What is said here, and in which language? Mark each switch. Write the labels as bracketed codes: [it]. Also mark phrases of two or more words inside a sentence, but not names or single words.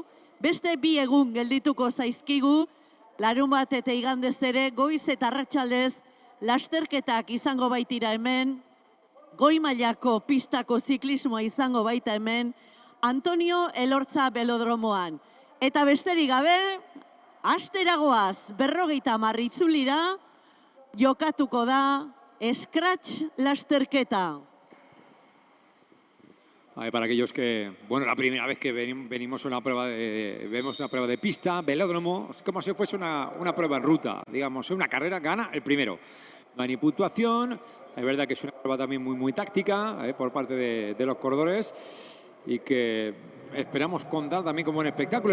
[eu] Beste 2 egun geldituko zaizkigu, larunbat eta igandez ere, goiz eta arratsaldez lasterketak izango baitira hemen, goi mailako pistako ziklismoa izango baita hemen, Antonio Elorza Velodromoan. Eta besterik gabe, asteragoaz 50 itzulira, jokatuko da Scratch lasterketa. [es] Para aquellos que, bueno, la primera vez que venimos a vemos una prueba de pista, velódromo, es como si fuese una prueba en ruta, digamos, una carrera, gana el primero. No hay ni puntuación, es verdad que es una prueba también muy táctica por parte de los corredores y que esperamos contar también como un espectáculo.